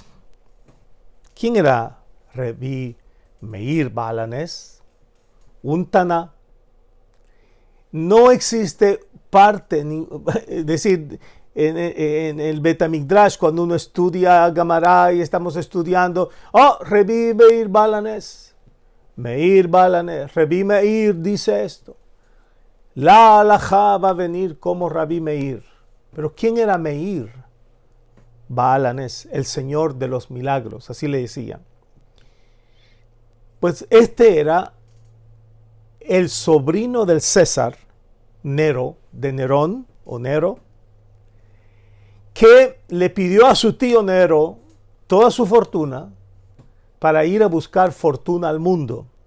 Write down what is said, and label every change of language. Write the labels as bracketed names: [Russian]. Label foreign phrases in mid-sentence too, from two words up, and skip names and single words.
[Spanish] ¿Quién era Rabbi Meir Baal HaNes? Un Taná. No existe parte, es decir, en el Bet HaMikdash, cuando uno estudia Gamará y estamos estudiando, Rabbi Meir Baal HaNes. Meir Baal HaNes. Rabbi Meir dice esto. La halajá va a venir como Rabbi Meir. Pero ¿quién era Meir Baal HaNes? El Señor de los milagros, así le decían. Pues este era el sobrino del César, Nero, de Nerón o Nero, que le pidió a su tío Nero toda su fortuna para ir a buscar fortuna al mundo.